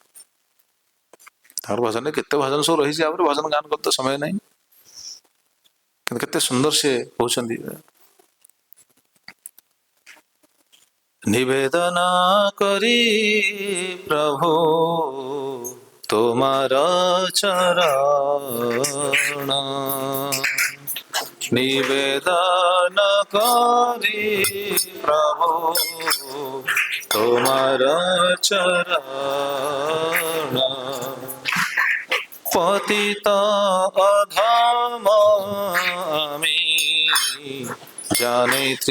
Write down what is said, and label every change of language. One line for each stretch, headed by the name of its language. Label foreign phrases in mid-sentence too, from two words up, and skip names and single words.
Odia: ତାଙ୍କର ଭଜନରେ କେତେ ଭଜନ ସବୁ ରହିଛି, ଆହୁରି ଭଜନ ଗାନ କରତେ ସମୟ ନାହିଁ, କିନ୍ତୁ କେତେ ସୁନ୍ଦର ସେ କହୁଛନ୍ତି।
Bangla: নিবেদন করি প্রভু তোমার চরণ, নিবেদন করি প্রভু তোমার চরণ, পতিত অধম আমি জানি